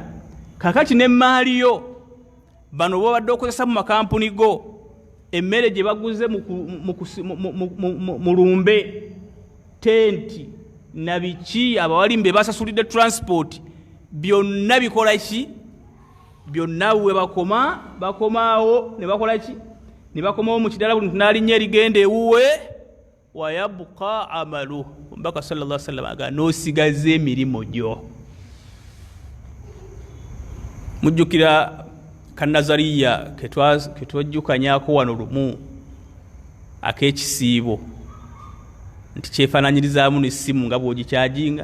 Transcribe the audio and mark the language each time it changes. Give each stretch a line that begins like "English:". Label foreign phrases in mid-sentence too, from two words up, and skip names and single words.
Ganda: Kakati n'emmaali yo bano bobadde okozesa mu makampuni go, emmere gye baguze mu lumbe, tenti na biki, abawalimbe basasulidde transport, byonna bikola ki, byonna we bakomaawo ne bakola ki, ne bakomawo mu kidala buli n'alinnya erigenda ewuwe.
Arabic: ويبقى عمله,
Ganda: omubaka
Arabic: صلى الله عليه وسلم
Ganda: aga n'osigaza emirimu gyo. Mujjukira kanazariya ketwajjukanyako wano lumu ak'ekisiibo nti kyefaananyirizaamu n'essimu nga bw'ogikyajinga.